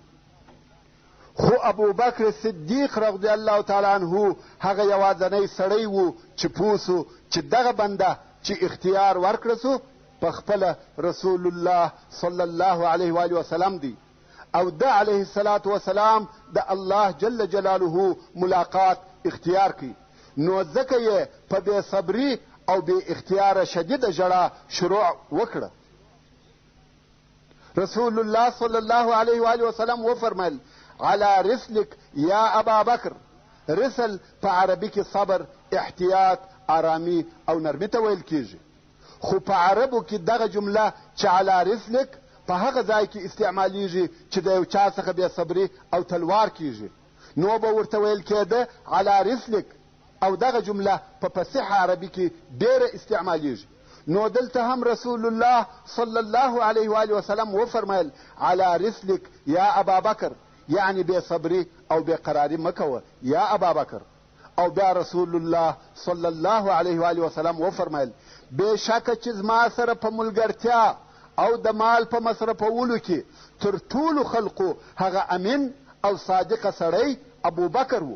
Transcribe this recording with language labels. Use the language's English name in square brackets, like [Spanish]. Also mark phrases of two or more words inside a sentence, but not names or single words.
[Pashto] خو ابو بکر صدیق [Arabic] رضی الله تعالی عنه [Pashto] هغه یوازنی سړی و چې پوه سو چې دغه بنده چې اختیار ورکړه سو په خپله رسول الله [Arabic] صلی الله علیه و وسلم [Pashto] دی او د [Arabic] علیه الصلاة وسلام [Pashto] د الله [Arabic] جل جلاله [Pashto] ملاقات اختیار کی. نو ځکه یې په بې صبري او بې اختیاره شدیده ژړا شروع وکړه. رسول الله [Arabic] صلی الله علیه و وسلم [Pashto] وفرمایل [Arabic] على رسلك یا ابا بکر. [Pashto] رسل په عربي کې صبر، احتیاط، آرامي او نرمي ته ویل کیږي. خو په عربو کې دغه جمله چې [Arabic] على رسلك [Pashto] په هغه ځای کې استعمالیږي چې د یو چا څخه بې صبري او تلوار کیږي، نو به ورته ویل کېده [Arabic] على رسلك. [Pashto] او دغه جمله په فصیح عربي کې ډیره استعمالیږي. نو دلته هم رسول الله [Arabic] صلی الله علیه و وسلم [Pashto] وفرمایل [Arabic] على رسلك یا ابا بکر، [Pashto] یعنی بے صبری او بے قراری مکوه [Arabic] یا ابا بکر. [Pashto] او بیا رسول الله [Arabic] صلی الله علیه و وسلم [Pashto] وفرمایل بېشکه چې زما سره په ملګرتیا او د مال په مصرفولو کې تر ټولو خلقو هغه امین او صادقه سړی ابو بکر و.